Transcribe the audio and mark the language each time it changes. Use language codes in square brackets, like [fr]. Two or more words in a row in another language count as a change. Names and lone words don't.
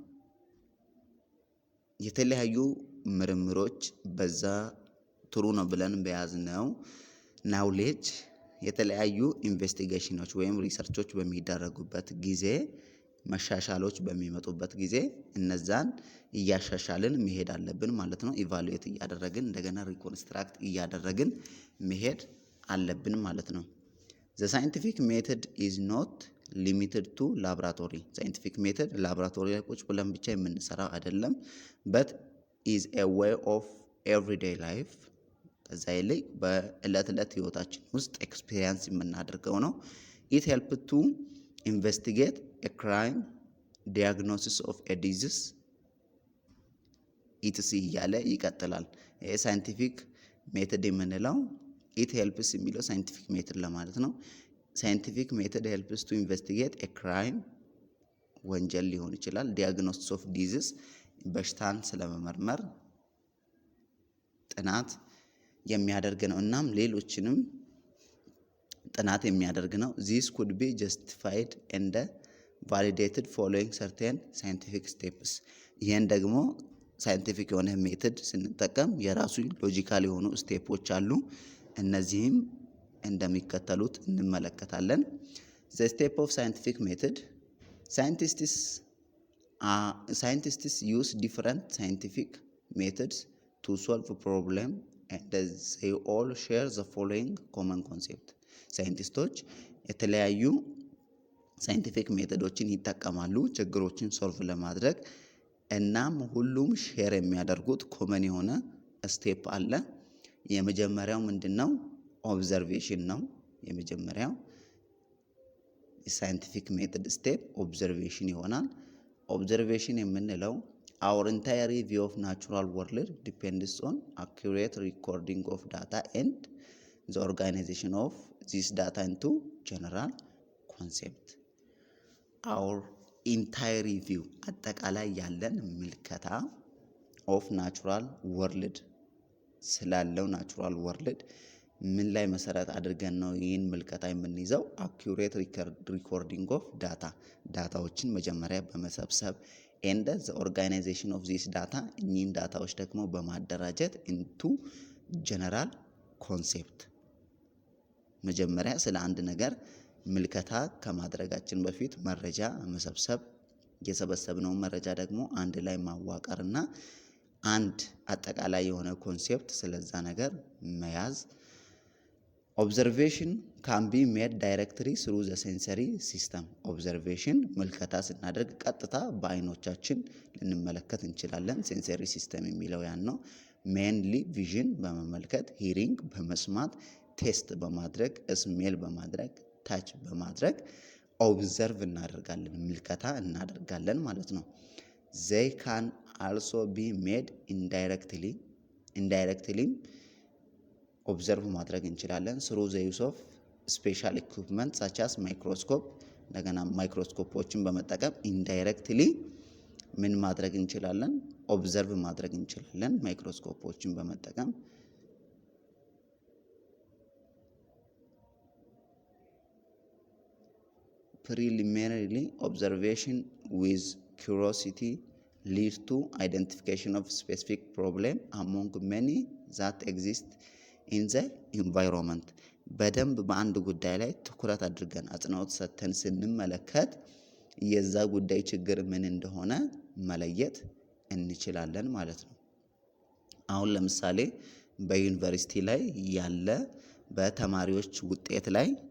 [am] የተለያዩ ምርምሮች በዛ ትሩ ነው ብለን በያዝነው ናውሌጅ የተለያዩ ኢንቨስቲጌሽኖች ወይም ሪሰርቾች በሚደረጉበት ጊዜ መሻሻሎች በሚመጡበት ጊዜ እነዛን እያሻሻልን መሄድ አለብን ማለት ነው። ኢቫሉዌት እያደረግን እንደገና ሪኮንስትራክት እያደረግን መሄድ አለብን ማለት ነው። [en] the scientific method is not limited to laboratory. scientific method [am] ላቦራቶሪ ላይ ቁጭ ብለን ብቻ የምንሰራው አይደለም [en] but is a way of everyday life. [am] ከዛ ላይ በእለት ዕለት ህይወታችን ውስጥ [en] ኤክስፒሪየንስ [am] የምናደርገው ነው። [en] it helps to investigate a crime, diagnosis of a disease [am] etc እያለ ይቀጥላል። ይሄ [en] scientific method [am] የምንለው [en] it helps [am] የሚለው [en] scientific method [am] ለማለት ነው። [en] scientific method helps to investigate a crime [am] ወንጀል ሊሆን ይችላል። [en] diagnosis of disease [am] በሽታን ስለመመርመር ጥናት የሚያደርግ ነው። እናም ሌሎችንም ጥናት የሚያደርግ ነው። [en] this could be justified and validated following certain scientific steps. [am] ይሄን ደግሞ ሳይንቲፊክ የሆነ ሜተድ ስንጠቀም የራሱ ሎጂካል የሆኑ ስቴፖች አሉ። እነዚህም እንደሚከተሉት እንመለከታለን። [en] the step of scientific method scientists use different scientific methods to solve a problem and they all share the following common concept [am] ሳይንቲስቶች የተለያዩ ሳይንቲፊክ ሜተዶችን ይጠቀማሉ ችግሮችን ሶልቭ ለማድረግ። እናም ሁሉም ሼር የሚያደርጉት ኮመን የሆነ ስቴፕ አለ። የመጀመሪያው ምንድነው? [en] ኦብዘርቬሽን [am] ነው። የመጀመሪያው ሳይንቲፊክ ሜተድ ስቴፕ ኦብዘርቬሽን ይሆናል። ኦብዘርቬሽን የምንለው [en] our entire view of natural world depends on accurate recording of data and the organization of this data into general concept. our entire view [am] አጠቃላይ ያለን ምልከታ [en] of natural world [am] ስላለው [en] natural world [am] ምን ላይ መሰረት አድርገን ነው ይህን ምልከታ የምንይዘው? [en] accurate recording of [am] ዳታዎችን መጀመሪያ በመሰብሰብ [en] and the organization of this data [am] እኚህን ዳታዎች ደግሞ በማደራጀት [en] into general concept። [am] መጀመሪያ ስለ አንድ ነገር ምልከታ ከማድረጋችን በፊት መረጃ መሰብሰብ፣ የሰበሰብነው መረጃ ደግሞ አንድ ላይ ማዋቀርና አንድ አጠቃላይ የሆነ ኮንሴፕት ስለዛ ነገር መያዝ። [en] observation can be made directly through the sensory system. [am] observation ምልከታ ስናደርግ ቀጥታ በአይኖቻችን ልንመለከት እንችላለን። [en] sensory system [am] የሚለው ያን ነው። mainly vision በመመልከት፣ hearing በመስማት፣ taste በማድረግ፣ smell በማድረግ፣ touch በማድረግ observe እናደርጋለን፣ ምልከታ እናደርጋለን ማለት ነው። [en] they can also be made indirectly [am] ኦብዘርቭ ማድረግ እንችላለን [en] through the use of special equipment such as microscope። [am] እንደገና ማይክሮስኮፖችን በመጠቀም ኢንዳይሬክትሊ ምን ማድረግ እንችላለን? ኦብዘርቭ ማድረግ እንችላለን ማይክሮስኮፖችን በመጠቀም። [en] preliminary observation with curiosity leads to identification [am] of specific problem among many that exist in the environment። በደንብ በአንድ ጉዳይ ላይ ትኩረት አድርገን አጽንኦት ሰጥተን ስንመለከት የዛ ጉዳይ ችግር ምን እንደሆነ መለየት እንችላለን ማለት ነው። አሁን ለምሳሌ በዩኒቨርሲቲ ላይ ያለ በተማሪዎች ውጤት ላይ